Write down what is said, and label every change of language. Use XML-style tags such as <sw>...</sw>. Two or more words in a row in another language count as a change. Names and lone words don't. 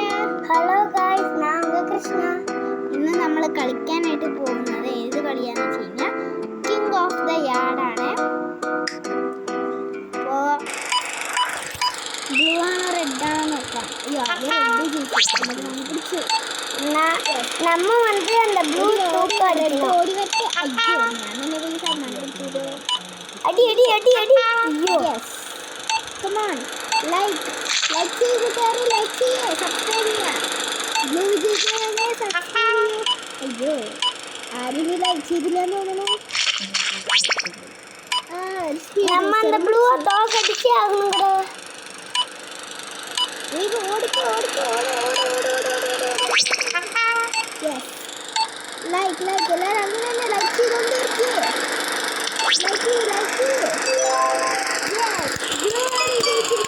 <ml>ഹലോ ഗൈസ്, ഞാൻ കൃഷ്ണ. ഇന്ന് നമ്മൾ കളിക്കാനായിട്ട് പോകുന്നത് ഏത് കളിയാന്ന് വെച്ച് കഴിഞ്ഞാൽ കിങ് ഓഫ് ദ യാർഡ് ആണ്. അപ്പോൾ ബ്ലൂ ആണോ റെഡ് ആണോ നോക്കാം. അയ്യോ, റെഡ് പിടിച്ചു.</ml> <ta>நம்ம வந்து அந்த ப்ளூ தூக்க அடிக்கணும்.</ta> <ml>ഓടി വെച്ച് അയ്യോ, ഞാൻ തന്നെ പോയി സമ്മാനം എടുത്തത്.</ml> <ta>அடி அடி அடி அடி. ஐயோ,</ta> <en>yes, come on,</en> <ml>ലൈക്ക് ചെയ്ത് കയറി, ലൈക്ക് ചെയ്യേ, സബ്സ്ക്രൈബ് ചെയ്യുക. ബ്ലൂ ചെയ്യേ, സബ്സ്ക്രൈബ് ചെയ്യൂ. അയ്യോ, ആരും ലൈക്ക് ചെയ്തില്ലെന്ന് തോന്നുന്നു.</ml> <ta>நம்ம அந்த ப்ளூவை தூக்க அடிச்சு ஆகணுங்கற.</ta> <ml>ഓടിക്കോ. ലൈക്ക് എല്ലാവരും അങ്ങനെ തന്നെ ലൈക്ക് ചെയ്തോണ്ടിരിക്കേ. ലൈക്ക്</ml>